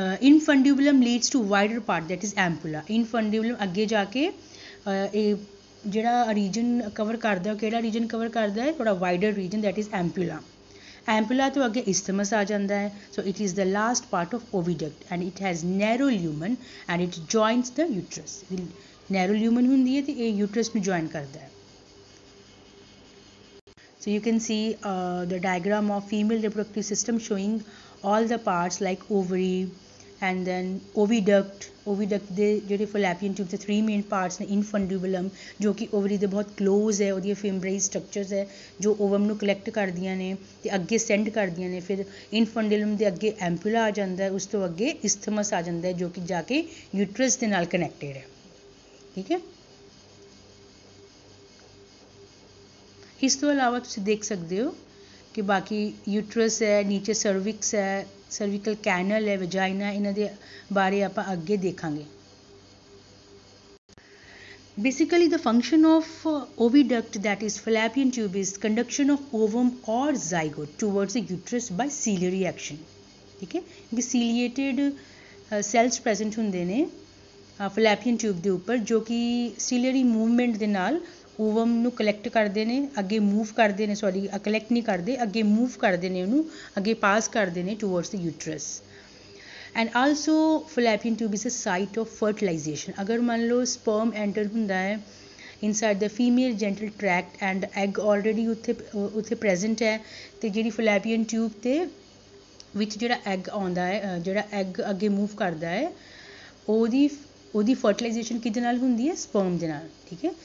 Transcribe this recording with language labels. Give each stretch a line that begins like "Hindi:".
English: infundibulum leads to wider part, that is ampulla. infundibulum
Punjabi: ਅੱਗੇ ਜਾ ਕੇ ਇਹ ਜਿਹੜਾ ਰੀਜਨ ਕਵਰ ਕਰਦਾ, ਕਿਹੜਾ ਰੀਜਨ ਕਵਰ ਕਰਦਾ ਹੈ, ਥੋੜਾ ਵਾਈਡਰ ਰੀਜਨ,
English: That is ampulla.
Punjabi: ਐਂਪੂਲਾ ਤੋਂ ਅੱਗੇ ਇਸਥਮਸ ਆ ਜਾਂਦਾ ਹੈ।
English: So it is the last part of oviduct and it has narrow lumen and it joins the uterus.
Punjabi: Narrow lumen ਹੁੰਦੀ ਹੈ ਤੇ ਇਹ ਯੂਟਰਸ ਨੂੰ ਜੁਆਇਨ ਕਰਦਾ ਹੈ।
English: So you can see the diagram of female reproductive system showing all the parts like ovary and then oviduct।
Punjabi: oviduct ਦੇ ਜਿਹੜੇ fallopian tube ਦੇ 3 main parts ਨੇ, infundibulum ਜੋ ਕਿ ovary ਦੇ ਬਹੁਤ close ਹੈ, ਉਹਦੀਆਂ fibrous structures ਹੈ ਜੋ ovum ਨੂੰ collect ਕਰਦੀਆਂ ਨੇ ਤੇ ਅੱਗੇ send ਕਰਦੀਆਂ ਨੇ। ਫਿਰ infundibulum ਦੇ ਅੱਗੇ ampulla ਆ ਜਾਂਦਾ ਹੈ, ਉਸ ਤੋਂ ਅੱਗੇ isthmus ਆ ਜਾਂਦਾ ਹੈ ਜੋ ਕਿ ਜਾ ਕੇ uterus ਦੇ ਨਾਲ connected ਹੈ। ਠੀਕ ਹੈ। ਇਸ ਤੋਂ ਇਲਾਵਾ ਤੁਸੀਂ ਦੇਖ ਸਕਦੇ ਹੋ ਕਿ ਬਾਕੀ ਯੂਟਰਸ ਹੈ, ਨੀਚੇ ਸਰਵਿਕਸ ਹੈ, ਸਰਵਿਕਲ ਕੈਨਲ ਹੈ, ਵਜਾਈਨਾ, ਇਹਨਾਂ ਦੇ ਬਾਰੇ ਆਪਾਂ ਅੱਗੇ ਦੇਖਾਂਗੇ।
English: Basically the function of oviduct, that is fallopian tube, is conduction of ovum or zygote towards the uterus by ciliary action।
Punjabi: ਠੀਕ ਹੈ, ਕਿ ciliated cells present ਹੁੰਦੇ ਨੇ fallopian tube ਦੇ ਉੱਪਰ ਜੋ ਕਿ ciliary movement ਦੇ ਨਾਲ ਓਵਮ ਨੂੰ ਕਲੈਕਟ ਕਰਦੇ ਨੇ, ਅੱਗੇ ਮੂਵ ਕਰਦੇ ਨੇ, ਸੌਰੀ ਕਲੈਕਟ ਨਹੀਂ ਕਰਦੇ, ਅੱਗੇ ਮੂਵ ਕਰਦੇ ਨੇ, ਉਹਨੂੰ ਅੱਗੇ ਪਾਸ ਕਰਦੇ ਨੇ
English: Towards the uterus. And also fallopian tube is a site of fertilization।
Punjabi: ਅਗਰ ਮੰਨ ਲਓ ਸਪਰਮ ਐਂਟਰ ਹੁੰਦਾ ਹੈ
English: inside the female genital tract and egg already
Punjabi: ਉੱਥੇ ਪ੍ਰੈਜ਼ੈਂਟ ਹੈ, ਅਤੇ ਜਿਹੜੀ fallopian tube ਤੇ ਵਿੱਚ ਜਿਹੜਾ ਐਗ ਆਉਂਦਾ ਹੈ, ਜਿਹੜਾ ਐਗ ਅੱਗੇ ਮੂਵ ਕਰਦਾ ਹੈ, ਉਹਦੀ ਫਰਟੀਲਾਈਜੇਸ਼ਨ ਕਿਹਦੇ ਨਾਲ ਹੁੰਦੀ ਹੈ, ਸਪਰਮ ਦੇ ਨਾਲ। ਠੀਕ ਹੈ।